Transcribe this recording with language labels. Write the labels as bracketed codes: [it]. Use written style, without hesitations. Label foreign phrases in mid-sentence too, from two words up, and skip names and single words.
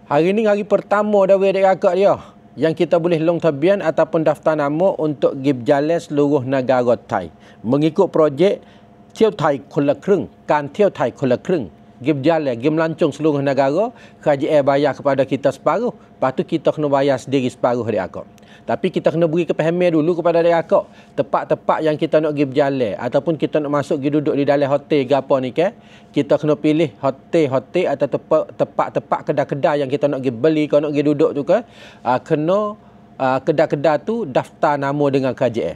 [ms] Hari ni hari pertama dah adik kakak dia yang kita boleh long tabian ataupun daftar nama untuk pergi berjalan seluruh negara Thai. Mengikut projek Tiu Thai คนละครึ่ง การเที่ยวไทยคนละครึ่ง pergi berjalan, pergi melancong seluruh negara, kerajaan bayar kepada kita separuh, lepas tu kita kena bayar sendiri separuh adik kakak. Tapi kita kena beri kepahaman dulu kepada adik kakak, tempat-tempat yang kita nak pergi berjalan ataupun kita nak masuk pergi duduk di dalam hotel ke apa ni ke, kita kena pilih hotel-hotel atau tempat-tempat kedai-kedai yang kita nak pergi beli ke nak pergi duduk tu ke, kena kedai-kedai tu daftar nama dengan kerajaan.